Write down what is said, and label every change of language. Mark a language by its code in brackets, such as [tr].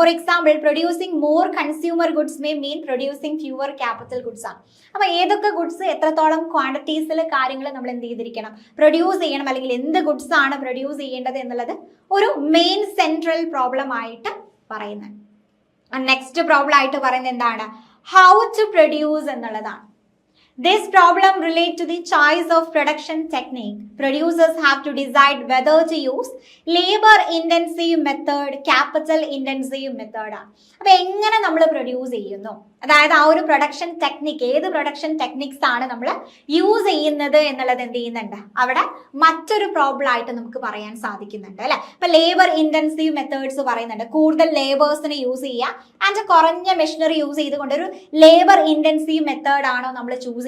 [en] For example, producing more consumer goods may mean producing fewer capital goods ആണ്. [ml] അപ്പൊ ഏതൊക്കെ goods എത്രത്തോളം ക്വാണ്ടിറ്റീസിൽ കാര്യങ്ങൾ നമ്മൾ എന്ത് ചെയ്തിരിക്കണം, പ്രൊഡ്യൂസ് ചെയ്യണം, അല്ലെങ്കിൽ എന്ത് ഗുഡ്സ് ആണ് പ്രൊഡ്യൂസ് ചെയ്യേണ്ടത് എന്നുള്ളത് ഒരു മെയിൻ സെൻട്രൽ പ്രോബ്ലം ആയിട്ട് പറയുന്നത്. നെക്സ്റ്റ് പ്രോബ്ലം ആയിട്ട് പറയുന്നത് എന്താണ്? [en] How to produce എന്നുള്ളതാണ്. This problem relates to the choice of production technique. Producers have to decide whether to use labor intensive method, capital intensive method. [ml] അപ്പോൾ എങ്ങനെ നമ്മൾ പ്രൊഡ്യൂസ് ചെയ്യുന്നു, അതായത് ആ ഒരു പ്രൊഡക്ഷൻ ടെക്നിക്ക്, ഏത് പ്രൊഡക്ഷൻ ടെക്നിക്സ് ആണ് നമ്മൾ യൂസ് ചെയ്യുന്നത് എന്നുള്ളത് എന്ത് ചെയ്യുന്നുണ്ട്, അവിടെ മറ്റൊരു പ്രോബ്ലം ആയിട്ട് നമുക്ക് പറയാൻ സാധിക്കുന്നുണ്ട് അല്ലെ. അപ്പൊ ലേബർ ഇന്റൻസീവ് മെത്തേഡ്സ് പറയുന്നുണ്ട്, കൂടുതൽ ലേബേഴ്സിനെ യൂസ് ചെയ്യുക ആൻഡ് കുറഞ്ഞ മെഷീനറി യൂസ് ചെയ്തുകൊണ്ട് ഒരു ലേബർ ഇന്റൻസീവ് മെത്തേഡ് ആണോ നമ്മൾ ചൂസ്